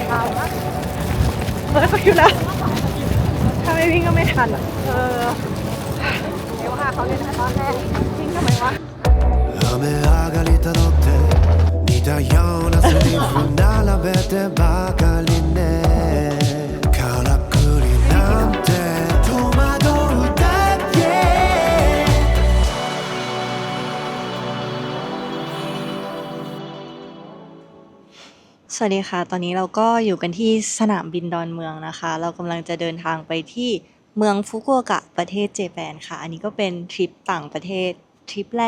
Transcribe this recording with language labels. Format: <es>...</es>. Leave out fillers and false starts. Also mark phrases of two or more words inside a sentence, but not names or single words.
<th>ตามนะเขาอยู่แล้วถ้าไม่วิ่งก็ไม่ทันอ่ะเดี๋ยวค่ะเขาเล่นตอนแรกวิ่งทำไมวะ</th> <ja>雨上がりたどって似たようなセリフ並べてばかりねからくりなんて戸惑うだけ</ja> <th>สวัสดีค่ะตอนนี้เราก็อยู่กันที่สนามบินดอนเมืองนะคะเรากำลังจะเดินทางไปที่เมืองฟุกุโอกะประเทศเจแปนค่ะอันนี้ก็เป็นทริปต่างประเทศทริปแร</th>